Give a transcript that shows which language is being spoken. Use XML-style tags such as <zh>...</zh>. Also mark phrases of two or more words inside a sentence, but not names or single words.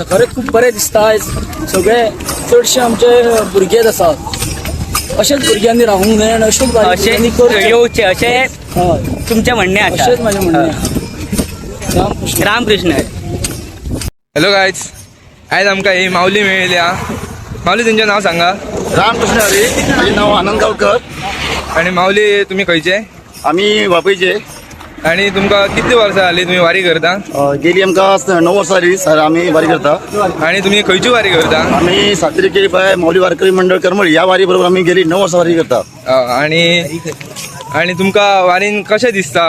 <kok>खरेंच खूप बरें दिसता. आयज सगळे चडशे आमचे भुरगेच आसात. अशेंच भुरग्यांनी रावूंक जाय आणि अशेंच वारी येवचे अशें तुमचें म्हणणें आसा? अशेंच माझे म्हणणें आहा. रामकृष्ण.</kok> <en>hello guys,</en> <kok>आयज आमकां ही माऊली मेळिल्ली हा. माऊली तुमचें नाव सांगा. रामकृष्ण हरी. माझे नाव आनंद गावकर. आणि माऊली तुम्ही खंयचे? आम्ही वापयचे. आणि तुमकां कितली वर्सां जाली तुम्ही वारी करता? गेली आमकां 9 वर्सां जाली सर आम्ही वारी करता. आणि तुम्ही खंयची वारी करता? आम्ही सातेरी केली पाय माऊली वारकरी मंडळ करमळी या वारी बरोबर आम्ही गेली 9 वर्सां वारी करता. आणि तुमकां वारीन कशें दिसता?</kok>